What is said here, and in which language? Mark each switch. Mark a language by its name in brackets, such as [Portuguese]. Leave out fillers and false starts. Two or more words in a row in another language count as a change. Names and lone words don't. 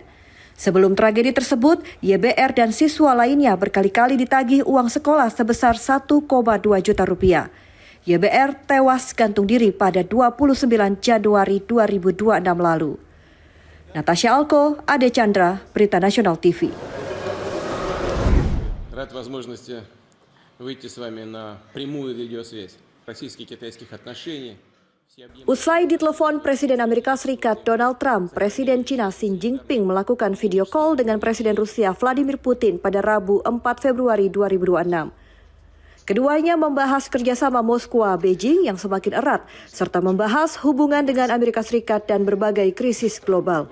[Indonesian] Sebelum tragedi tersebut, YBR dan siswa lainnya berkali-kali ditagih uang sekolah sebesar 1,2 juta rupiah. YBR tewas gantung diri pada 29 Januari 2026 lalu. Natasha Alko, Ade Chandra, Berita Nasional TV. [Russian] Рад возможности выйти с вами на прямую видеосвязь российско-китайских отношений. [Indonesian] Usai ditelepon Presiden Amerika Serikat Donald Trump, Presiden China Xi Jinping melakukan [English] video call [Indonesian] dengan Presiden Rusia Vladimir Putin pada Rabu 4 Februari 2026. Keduanya membahas kerjasama Moskwa, Beijing yang semakin erat, serta membahas hubungan dengan Amerika Serikat dan berbagai krisis global.